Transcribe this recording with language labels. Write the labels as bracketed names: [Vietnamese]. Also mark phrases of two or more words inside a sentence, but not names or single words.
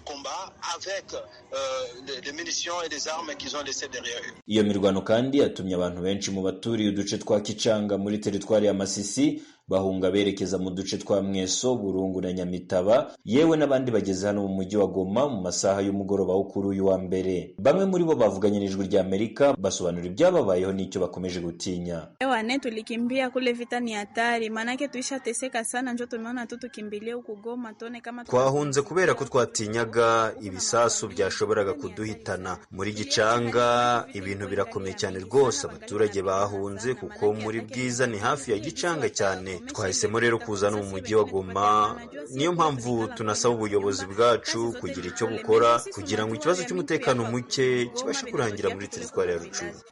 [Kinyarwanda] Iyo mirwano kandi yatumye abantu benshi mu baturiye uduce twa Kicanga muri teritwari ya Masisi bahunga berekeza mu duce twa Mweso, Burungu na Nyamitaba, yewe n'abandi bageze hano mu mujyi wa Goma mu masaha y'umugoroba wo kuri uyu wa mbere. Bamwe muri bo bavuganye n'ijwi rya Amerika basobanura ibyababayeho n'icyo bakomeje gutinya. [Swahili] Ewane tulikimbia kule, vita ni hatari, manake tuishateseka sana, njo tumeona tu tukimbilie huko Goma tone kama [Kinyarwanda] twahunze kubera ko twatinyaga ibisasu byashoboraga kuduhitana. Muri Gicanga ibintu birakomeye cyane rwose, abaturage bahunze kuko muri Bwiza ni hafi ya Gicanga cyane. Twahisemo rero kuzana mu mujyi wa Goma. Niyo mpamvu tunasaba ubuyobozi bwacu kugira icyo bukora kugira ngo ikibazo cy'umutekano muke kibashe kurangira muri teritwari ya Rucuru.